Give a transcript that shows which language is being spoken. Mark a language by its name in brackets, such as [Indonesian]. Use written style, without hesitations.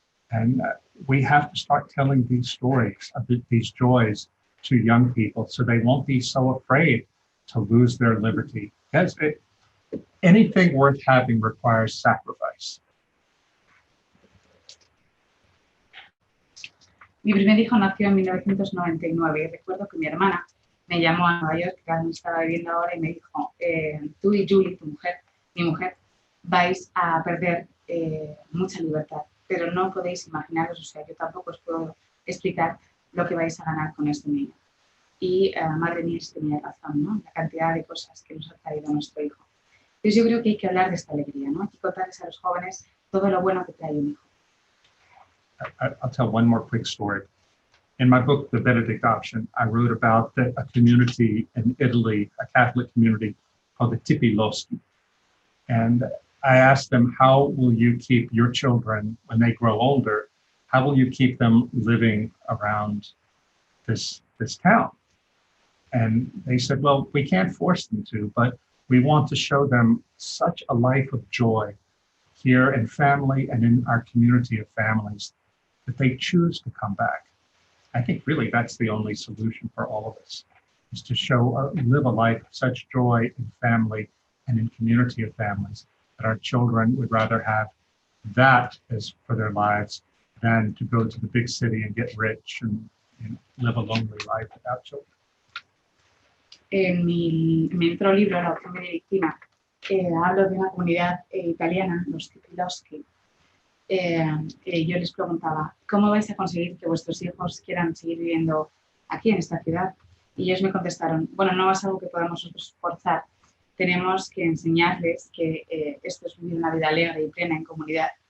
[English] And we have to start telling these stories, these joys to young people so they won't be so afraid to lose their liberty. Because anything worth having requires sacrifice. [Spanish] Mi primer hijo nació en 1999 y recuerdo que mi hermana me llamó a Nueva York, que donde estaba viviendo ahora, y me dijo, tú y Julie, mi mujer, vais a perder mucha libertad, pero no podéis imaginaros, o sea, yo tampoco os puedo explicar lo que vais a ganar con este niño. Y madre mía, sí tenía razón, ¿no? La cantidad de cosas que nos ha traído nuestro hijo. Entonces yo creo que hay que hablar de esta alegría, ¿no? Hay que contarles a los jóvenes todo lo bueno que trae un hijo. [English] I'll tell one more quick story. In my book, The Benedict Option, I wrote about a community in Italy, a Catholic community called the Tipi Loschi. And I asked them, how will you keep your children when they grow older? How will you keep them living around this town. And they said, well, we can't force them to, but we want to show them such a life of joy here in family and in our community of families that they choose to come back. I think really that's the only solution for all of us, is to live a life of such joy in family and in community of families that our children would rather have that as for their lives than to go to the big city and get rich and live a lonely life without children. [Spanish] En mi otro libro, La opción benedictina, hablo de una comunidad italiana, los Cipiloschi. Yo les preguntaba, ¿cómo vais a conseguir que vuestros hijos quieran seguir viviendo aquí en esta ciudad? Y ellos me contestaron, bueno, no es algo que podamos nosotros forzar, tenemos que enseñarles que esto es vivir una vida alegre y plena en comunidad.